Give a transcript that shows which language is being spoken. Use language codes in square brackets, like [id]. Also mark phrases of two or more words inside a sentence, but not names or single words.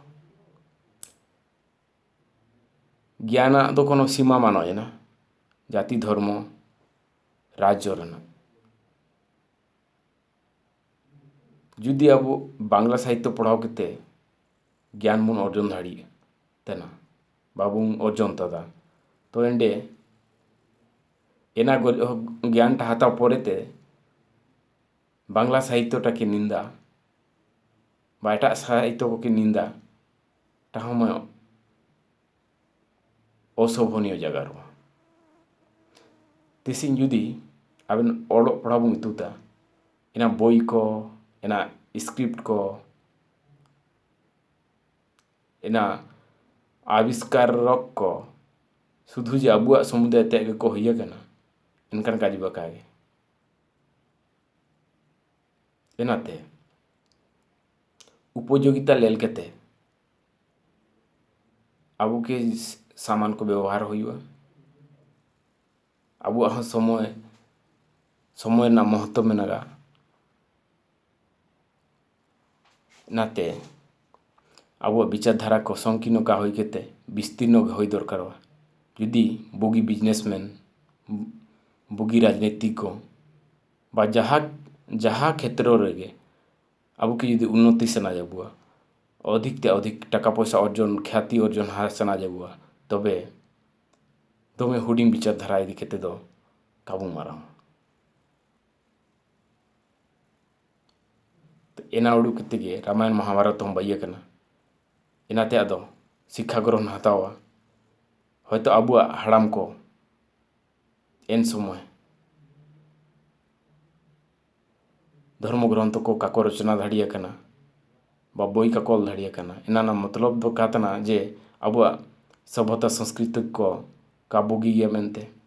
[sat] ज्ञान दो कोनो सीमा मानो ना जाति धर्म राज्य रेना जुदी अब बांग्ला साहित्य पढ़ाव केते ज्ञान बुन अर्जन दाड़ी तेना बाबू अर्जन तदा तो एंडे एना ज्ञान टा हाता परेते बांग्ला साहित्यटा की निंदा बा एटा साहित्य को की निंदा टाहम अशोभनीय जगार तिसिन जुदी आबेन ओल पढ़ा बुन इतुता एना बोई को एना स्क्रिप्ट को एना आविष्कारक को शुद्ध जे अब समुदाय ते को होय कना इनकान काज बकागे एनाते उपयोगिता लेल केते अब के सामान को व्यवहार हुआ अब समय समय ना महत्व में नगा नाते अब विचारधारा को संकीर्ण का होय केते विस्तीर्ण होय दरकार जुदी बुगी बिजनेसमैन बुगी राजनीतिक को बा जहाँ क्षेत्र रेगे अब की जुदी उन्नति सेना जाबुआ अधिक ते अधिक टाका पैसा अर्जन ख्याति अर्जन हासना जाबुआ तबे दमे हुडिंग विचारधारा इदी केते दो काबू मारा तो एना उडू केते गे रामायण महाभारत हम बाइया कना एनाते आदो शिक्षा ग्रहण हतावा हयतो अबुआ हाड़ाम को एन समय धर्म ग्रंथ को काको रचना दाड़िया कना बा बोई का कॉल दाड़िया कना एना मतलब दो कातना जे अबुआ सभ्यता संस्कृति को काबुगी गया मेनते